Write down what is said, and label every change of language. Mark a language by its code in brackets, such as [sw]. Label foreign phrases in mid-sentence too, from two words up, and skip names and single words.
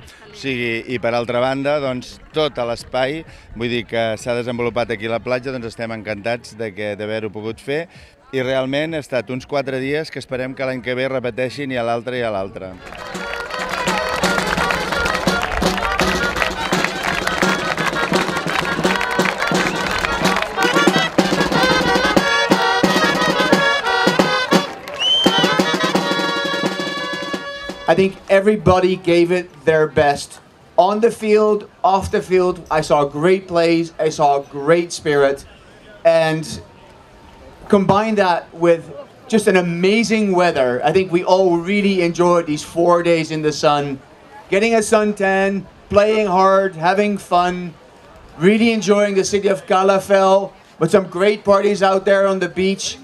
[ca] O sigui, i per altra banda, doncs, tot l'espai, vull dir que s'ha desenvolupat aquí a la platja, doncs estem encantats d'haver-ho pogut fer i realment ha estat uns 4 dies que esperem que l'any que ve repeteixin i a l'altre i a l'altre. [en] I think everybody gave it their best. On the field, off the field, I saw great plays, I saw great spirit, and combine that with just an amazing weather. I think we all really enjoyed these 4 days in the sun, getting a suntan, playing hard, having fun, really enjoying the city of Calafell, with some great parties out there on the beach.